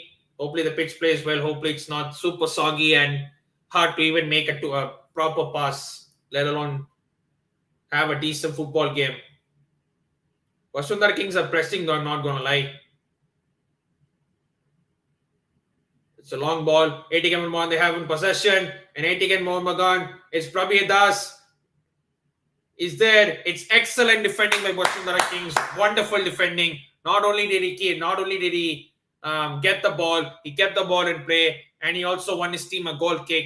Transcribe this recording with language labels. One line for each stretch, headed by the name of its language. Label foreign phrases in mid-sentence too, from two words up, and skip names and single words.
English: Hopefully the pitch plays well. Hopefully it's not super soggy and hard to even make it to a proper pass, let alone have a decent football game. Bashundhara Kings are pressing, though I'm not going to lie. It's a long ball. ATK Mohun Bagan, they have in possession. And ATK Mohun Bagan, it's Prabhi Das is there. It's excellent defending by Bashundhara Kings. Wonderful defending. Not only did he get the ball, he kept the ball in play, and he also won his team a goal kick.